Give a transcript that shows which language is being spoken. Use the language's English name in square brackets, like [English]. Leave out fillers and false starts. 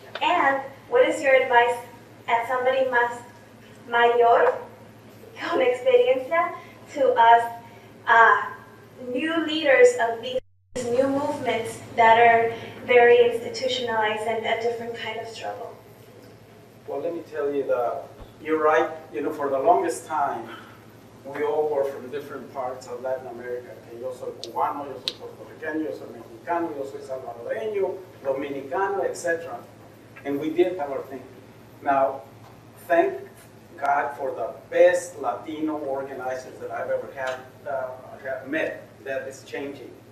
[English] And what is your advice as somebody [Spanish] más mayor, con experiencia, [English] to us new leaders of these new movements that are very institutionalized and a different kind of struggle? Well, let me tell you you're right. For the longest time, we all were from different parts of Latin America. Okay? [Spanish] Yo soy cubano, yo soy puertorriqueño, yo soy mexicano, yo soy salvadoreño, dominicano, etc. [English] And we did have our thing. Now, thank God for the best Latino organizers that I've ever have met. That is changing.